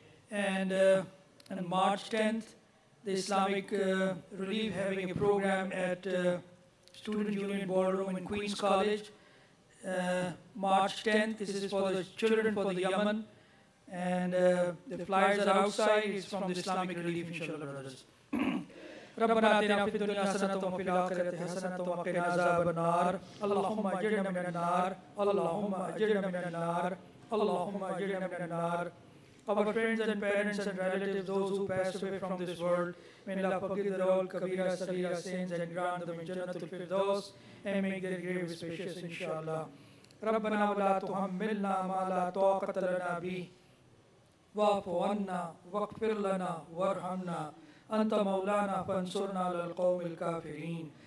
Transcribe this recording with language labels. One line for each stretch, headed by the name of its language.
English: And on March 10th, the Islamic Relief having a program at Student Union Ballroom in Queen's College. March 10th, this is for the children for the Yemen. And the flyers are outside. It's from the Islamic Relief, inshallah, brothers.
Arabic: ربنا آتنا في الدنيا حسنة وفي الآخرة حسنة وقنا عذاب النار اللهم أجرنا من النار اللهم أجرنا من النار اللهم أجرنا من النار.
English: Our friends and parents and relatives, those who passed away from this world, may Allah forgive their all kabira, sagira sins and grant them in Jannatul Firdaus and make their grave spacious, inshallah.
Arabic: ربنا ولا تحملنا ما لا طاقة لنا به واعف عنا واغفر لنا وارحمنا أنت مولانا فانصرنا على القوم الكافرين.